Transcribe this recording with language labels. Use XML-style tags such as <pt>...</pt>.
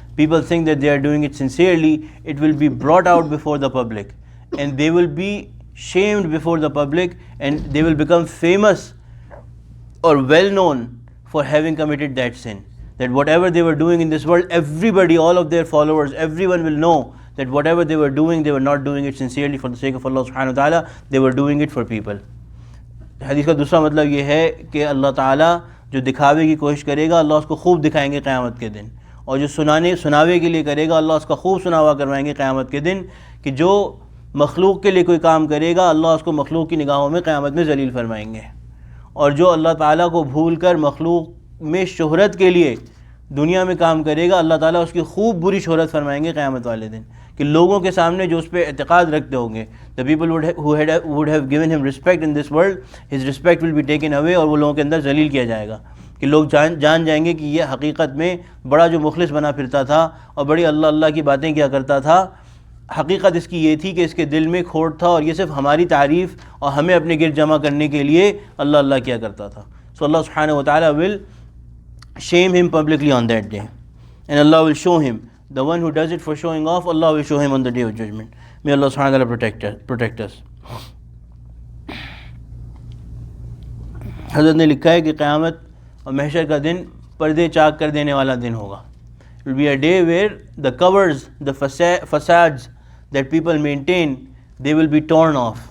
<en>people think that they are doing it sincerely, it will be brought out before the public, and they will be shamed before the public, and they will become famous or well known for having committed that sin. That whatever they were doing in this world, everybody, all of their followers, everyone will know that whatever they were doing, they were not doing it sincerely for the sake of Allah subhanahu wa ta'ala, they were doing it for people.</en> <ur>حدیث کا دوسرا مطلب یہ ہے کہ اللہ تعالیٰ جو دکھاوے کی کوشش کرے گا، اللہ اس کو خوب دکھائیں گے قیامت کے دن، اور جو سناوے کے لیے کرے گا، اللہ اس کا خوب سناوا کروائیں گے قیامت کے دن. کہ جو مخلوق کے لیے کوئی کام کرے گا، اللہ اس کو مخلوق کی نگاہوں میں قیامت میں ذلیل فرمائیں گے، اور جو اللہ تعالیٰ کو بھول کر مخلوق میں شہرت کے لیے دنیا میں کام کرے گا، اللہ تعالیٰ اس کی خوب بری شہرت فرمائیں گے قیامت والے دن. کہ لوگوں کے سامنے جو اس پہ اعتقاد رکھتے ہوں گے,</ur> <en>the people would have given him respect in this world, his respect will be taken away,</en> <ur>اور وہ لوگوں کے اندر ذلیل کیا جائے گا کہ لوگ جان جائیں گے کہ یہ حقیقت میں بڑا جو مخلص بنا پھرتا تھا اور بڑی اللہ اللہ کی باتیں کیا کرتا تھا, حقیقت اس کی یہ تھی کہ اس کے دل میں کھوٹ تھا اور یہ صرف ہماری تعریف اور ہمیں اپنے گرد جمع کرنے کے لیے اللہ اللہ کیا کرتا تھا.</ur> <en>So Allah subhanahu wa ta'ala will shame him publicly on that day, and Allah will show him. The one who does it for showing off, Allah will show him on the day of judgment. May Allah subhanahu wa ta'ala protect us.</en> <ur>حضرت نے لکھا ہے کہ قیامت اور محشر کا دن پردے چاک کر دینے والا دن ہوگا.</ur> <en>It will be a day where the covers, the facades that people maintain, they will be torn off.</en>